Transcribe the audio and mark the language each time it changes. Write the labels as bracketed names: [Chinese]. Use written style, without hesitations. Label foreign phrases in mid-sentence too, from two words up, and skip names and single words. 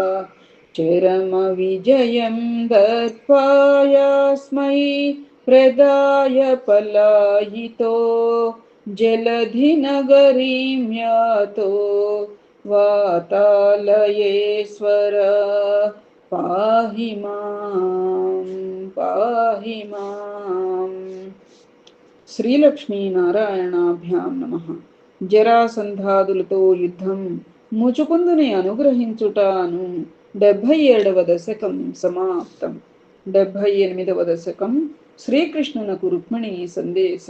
[Sanskrit] चरमविजयं दत्त्वायास्मै प्रदाय पलायितो जलधिनगरीं यातो वातालयेश्वर पाहि माम्। శ్రీలక్ష్మీనారాయణాభ్యాం నమః. [Telugu] జరాసంధాదులతో యుద్ధం ముచుకుందుని అనుగ్రహించుటాను 77వ దశకం సమాప్తం. 78వ దశకం శ్రీకృష్ణునకు రుక్మిణి సందేశం.